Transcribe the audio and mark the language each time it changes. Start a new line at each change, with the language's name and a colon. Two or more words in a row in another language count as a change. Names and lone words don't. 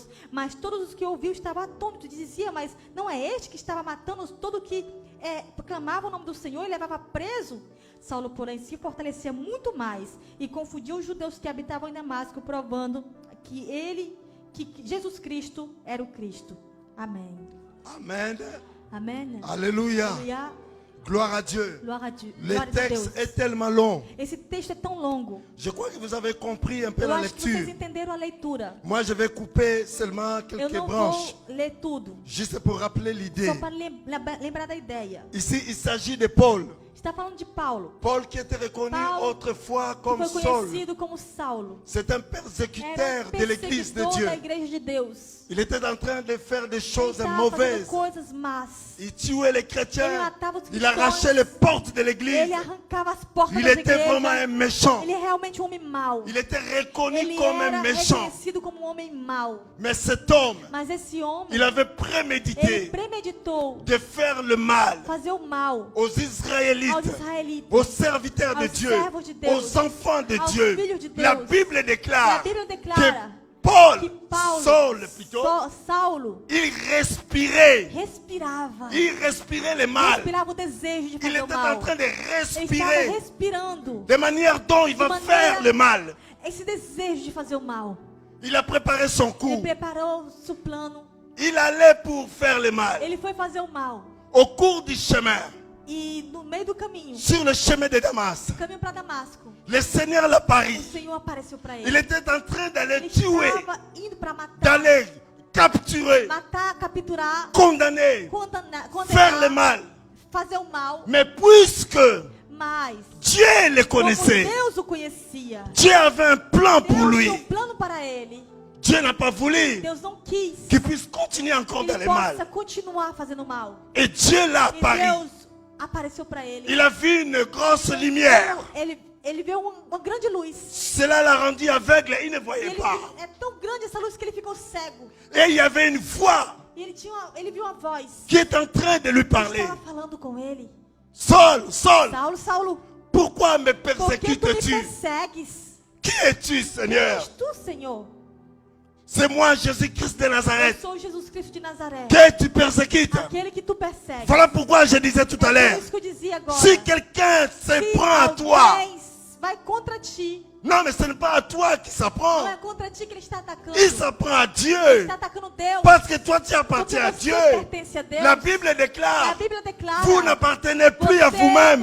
Portuguese: Mas todos os que ouviam estavam atônitos, e dizia, mas não é este que estava matando todo que proclamava o nome do Senhor e levava preso? Saulo, porém, se fortalecia muito mais e confundia os judeus que habitavam em Damasco, provando que Jesus Cristo era o Cristo. Amém.
French: Amen.
Portuguese: Amém.
French: Alléluia.
Portuguese: Aleluia.
French: Gloire à Dieu.
Portuguese: Glória a Deus.
French: Le texte est tellement long.
Portuguese: Esse texto é tão longo.
French: Je crois que vous avez compris un peu
Portuguese: Eu
French: la
Portuguese: acho que vocês
French: lecture.
Portuguese: entenderam a leitura.
French: Moi, je vais couper seulement
Portuguese: Eu
French: quelques
Portuguese: não
French: branches,
Portuguese: vou ler tudo,
French: juste pour rappeler l'idée.
Portuguese: só para lembrar da ideia.
French: Ici, il s'agit de Paul.
Portuguese: Está falando de Paulo,
French: Paul qui était reconnu
Portuguese: Paulo,
French: autrefois
Portuguese: que
French: comme
Portuguese: foi
French: Saul.
Portuguese: conhecido como Saulo.
French: C'est un
Portuguese: Era
French: persécuteur de l'église de
Portuguese: perseguidor
French: Dieu.
Portuguese: da igreja de Deus.
French: Il était en train de faire des
Portuguese: Ele
French: choses
Portuguese: estava fazendo
French: mauvaises.
Portuguese: coisas más.
French: Il tuait les
Portuguese: Ele
French: chrétiens.
Portuguese: matava os
French: Il
Portuguese: cristãos.
French: arrachait les portes de l'église.
Portuguese: Ele arrancava as portas
French: Il
Portuguese: das
French: était vraiment un
Portuguese: igrejas.
French: méchant.
Portuguese: Ele é realmente um homem mau.
French: Il était reconnu
Portuguese: Ele
French: comme un
Portuguese: era
French: méchant.
Portuguese: reconhecido como um homem mau.
French: Mais cet homme,
Portuguese: Mas esse homem,
French: il avait
Portuguese: ele
French: prémédité
Portuguese: premeditou
French: de faire le mal
Portuguese: fazer o mal
French: aux
Portuguese: aos
French: Israélites,
Portuguese: israelitas,
French: aux serviteurs de
Portuguese: aos
French: Dieu,
Portuguese: servos de Deus,
French: aux enfants de
Portuguese: aos
French: Dieu.
Portuguese: filhos de Deus.
French: La Bible
Portuguese: E a
French: déclare
Portuguese: Bíblia
French: que
Portuguese: declara
French: Paul,
Portuguese: que Paulo,
French: Saul plutôt,
Portuguese: Saulo,
French: il respirait.
Portuguese: respirava.
French: Il respirait le mal.
Portuguese: Respirava o desejo de
French: Il
Portuguese: fazer o
French: était en
Portuguese: mal.
French: train de
Portuguese: Ele estava
French: respirer
Portuguese: respirando
French: de manière dont il va
Portuguese: maneira-
French: faire le mal.
Portuguese: esse desejo de fazer o mal.
French: Il a préparé son
Portuguese: Ele
French: coup.
Portuguese: preparou seu plano.
French: Il allait pour faire le mal.
Portuguese: Ele foi fazer o mal.
French: Au cours du chemin,
Portuguese: E no meio do caminho,
French: sur le chemin de Damas,
Portuguese: caminho para Damasco,
French: le Seigneur
Portuguese: o
French: l'apparut.
Portuguese: Senhor apareceu para
French: Il
Portuguese: ele.
French: était en train d'aller
Portuguese: Ele
French: tuer,
Portuguese: estava indo para matar,
French: d'aller capturer,
Portuguese: capturar,
French: condamner,
Portuguese: condenar,
French: faire le mal.
Portuguese: fazer o mal.
French: Mais puisque
Portuguese: Mas,
French: Dieu le
Portuguese: como
French: connaissait,
Portuguese: Deus o conhecia,
French: Dieu avait un plan pour
Portuguese: Deus
French: lui.
Portuguese: tinha um plano para ele.
French: Dieu n'a pas voulu
Portuguese: Deus não quis
French: qu'il puisse continuer encore
Portuguese: que
French: dans
Portuguese: ele
French: le mal.
Portuguese: possa continuar fazendo mal.
French: Et Dieu l'a
Portuguese: E
French: apparu.
Portuguese: Deus apareceu para ele.
French: Il a vu une grosse lumière.
Portuguese: Ele viu uma grande luz.
French: Cela l'a rendu aveugle et il ne
Portuguese: E
French: voyait
Portuguese: ele,
French: pas.
Portuguese: é tão grande essa luz que ele ficou cego.
French: Et il y avait une voix
Portuguese: E ele viu uma voz
French: qui est en train de lui
Portuguese: que
French: parler.
Portuguese: estava falando com ele.
French: Saul, Saul,
Portuguese: Saulo, Saulo,
French: pourquoi me
Portuguese: por que tu me
French: persécutes-tu?
Portuguese: persegues?
French: Qui es-tu,
Portuguese: Quem
French: Seigneur?
Portuguese: és tu, Senhor?
French: C'est moi, Jésus-Christ de
Portuguese: Eu
French: Nazareth,
Portuguese: sou Jesus Cristo de Nazaré.
French: que tu persécutes.
Portuguese: Aquele que tu persegues.
French: Voilà pourquoi je disais tout à
Portuguese: É
French: l'heure,
Portuguese: por isso que eu dizia agora.
French: si quelqu'un se
Portuguese: Se
French: prend à toi,
Portuguese: alguém vai contra ti,
French: non, mais ce n'est pas à toi qui s'apprend,
Portuguese: não é contra ti que ele está atacando.
French: il s'apprend à
Portuguese: Ele
French: Dieu,
Portuguese: está atacando Deus.
French: parce que toi tu
Portuguese: Porque
French: appartiens à
Portuguese: você
French: Dieu.
Portuguese: pertence a Deus.
French: La Bible
Portuguese: A
French: déclare,
Portuguese: Bíblia declara.
French: vous n'appartenez plus à
Portuguese: Você
French: vous-même,